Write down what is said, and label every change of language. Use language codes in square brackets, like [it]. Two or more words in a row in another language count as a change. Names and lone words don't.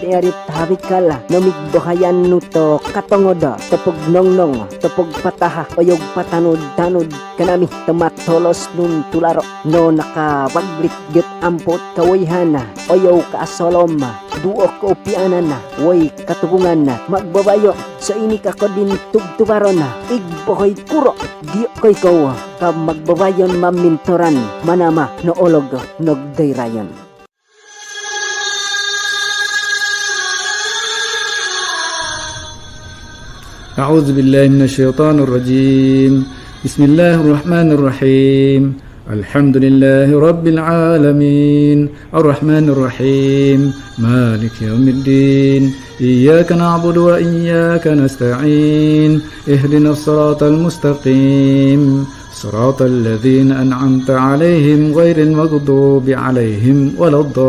[obo] erit habikala namigbahayan nuto katongoda tepog nongnong tepog pataha oyog patanud-tanud kanami tematolos nun tularo no nakabaglit get ampot kawayhana oyaw kaasolom duok kaupianan na, woy katubungan na, magbabayo sa ini ka din tugtubaron na, igbohoy kuro diyo koy ko ka magbabayon mamintoran manama no olog nogdayrayon. [ar] أعوذ بالله من الشيطان الرجيم بسم الله الرحمن الرحيم الحمد لله رب العالمين الرحمن الرحيم مالك يوم الدين إياك نعبد وإياك نستعين اهدنا الصراط المستقيم صراط الذين أنعمت عليهم غير المغضوب عليهم ولا